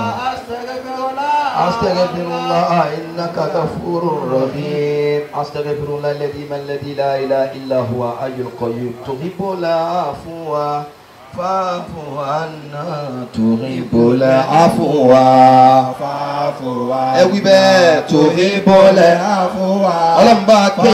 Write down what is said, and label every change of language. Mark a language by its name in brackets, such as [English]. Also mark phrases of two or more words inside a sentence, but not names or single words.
[Arabic] أستغفر الله إنك غفور رحيم أستغفر الله الذي لا إله إلا هو حي القيوم تحب العفو فاعف عنا تحب العفو فاعف عنا [Yoruba] ẹ wí bẹ́ẹ̀ [Arabic] تحب العفو [Yoruba] ọlọ́run bá a gbé.